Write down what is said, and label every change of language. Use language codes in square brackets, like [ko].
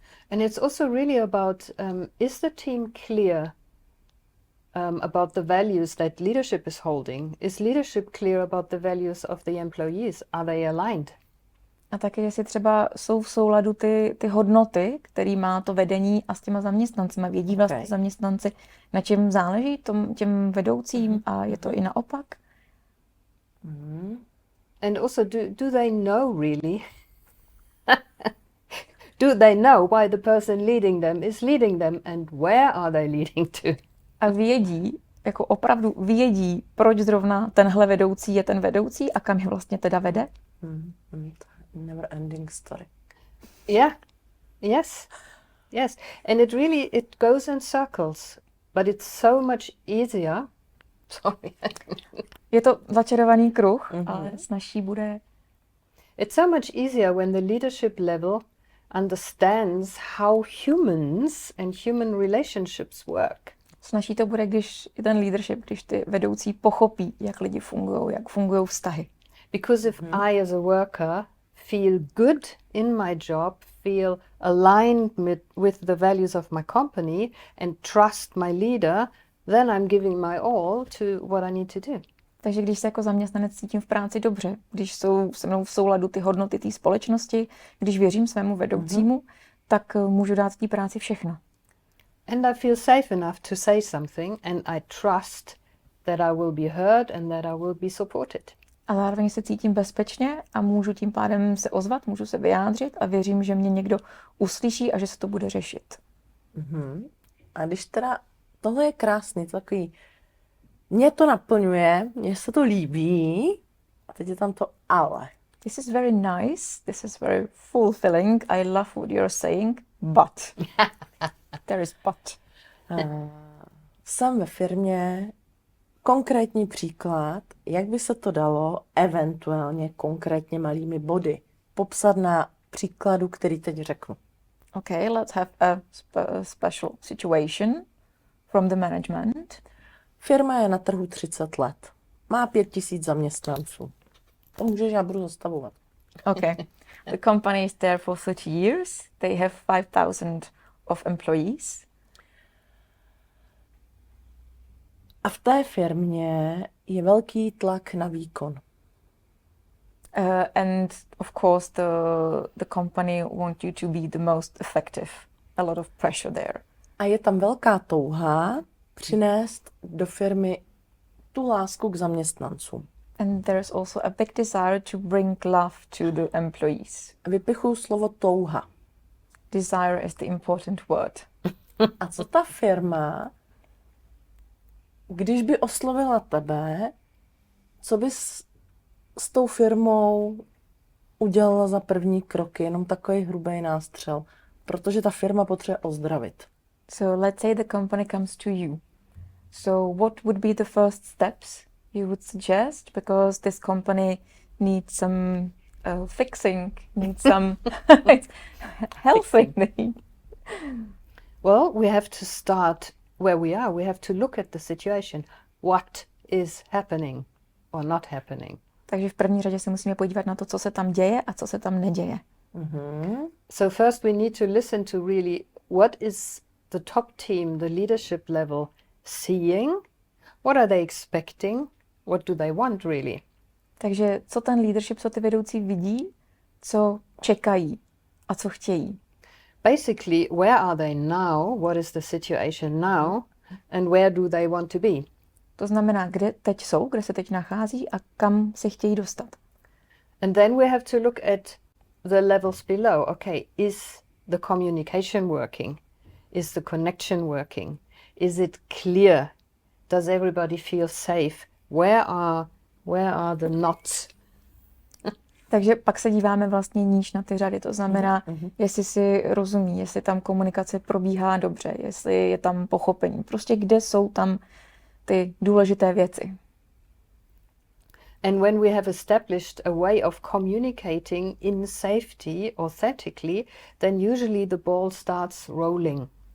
[en] And it's also really about, is the team clear about the values that leadership is holding? Is leadership clear about the values of the employees? Are they aligned? [cs] A taky, jestli třeba jsou v souladu ty hodnoty, které má to vedení a s těma zaměstnancima. Vědí vlastně zaměstnanci, na čem záleží těm vedoucím, a je to i naopak. [en] And also, do they know really? Do they know why the person leading them is leading them and where are they leading to? [cs] A vědí, jako opravdu vědí, proč zrovna tenhle vedoucí je ten vedoucí a kam je vlastně teda vede? [en] Never ending story. Yeah. Yes. And it goes in circles, but it's so much easier. Sorry. [cs] Je to začarovaný kruh, ale snazší bude. [en] It's so much easier when the leadership level understands how humans and human relationships work. [cs] Snazší to bude, když ten leadership, když ty vedoucí pochopí, jak lidi fungují, jak fungují vztahy. [en] Because if I as a worker feel good in my job, feel aligned with the values of my company and trust my leader, then I'm giving my all to what I need to do. [cs] Takže když se jako zaměstnanec cítím v práci dobře, když jsou se mnou v souladu ty hodnoty té společnosti, když věřím svému vedoucímu, tak můžu dát té práci všechno. [en] And I feel safe enough to say something and I trust that I will be heard and that I will be supported. [cs] A zároveň se cítím bezpečně a můžu tím pádem se ozvat, můžu se vyjádřit a věřím, že mě někdo uslyší a že se to bude řešit. A když teda, tohle je krásný, to takový, mě to naplňuje, mně se to líbí, a teď je tam to ale. [en] This is very nice, this is very fulfilling, I love what you're saying, but. There is but. [cs] Jsem ve firmě, konkrétní příklad, jak by se to dalo eventuálně konkrétně malými body popsat na příkladu, který teď řeknu. [en] Okay, let's have a special situation from the management. [cs] Firma je na trhu 30 let. Má 5000 zaměstnanců. To můžeš, já budu zastavovat. [en] Okay. The company is there for 30 years. They have 5,000 of employees. [cs] A v té firmě je velký tlak na výkon. [en] And of course the company want you to be the most effective. A lot of pressure there. [cs] A je tam velká touha přinést do firmy tu lásku k zaměstnancům. [en] And there is also a big desire to bring love to the employees. [cs] Vypichuju slovo touha. [en] Desire is the important word. [cs] A co ta firma, když by oslovila tebe, co bys s tou firmou udělala za první kroky? Jenom takový hrubý nástřel. Protože ta firma potřebuje ozdravit. [en] So let's say the company comes to you. So what would be the first steps you would suggest? Because this company needs some fixing, needs some helping. Well, we have to start where we are. We have to look at the situation. What is happening or not happening? [cs] Takže v první řadě se musíme podívat na to, co se tam děje a co se tam neděje. [en] So first we need to listen to really what is the top team, the leadership level seeing? What are they expecting? What do they want really? [cs] Takže co ten leadership, co ty vedoucí vidí, co čekají a co chtějí. [en] Basically, where are they now? What is the situation now? And where do they want to be? [cs] To znamená, kde teď jsou, kde se teď nachází a kam se chtějí dostat. [en] And then we have to look at the levels below. Okay, is the communication working? Is the connection working? Is it clear? Does everybody feel safe? Where are the knots? [cs] Takže pak se díváme vlastně níž na ty řady. To znamená, jestli si rozumí, jestli tam komunikace probíhá dobře, jestli je tam pochopení. Prostě kde jsou tam ty důležité věci. [en] And when we have established a way of communicating in safety authentically, then usually the ball starts rolling.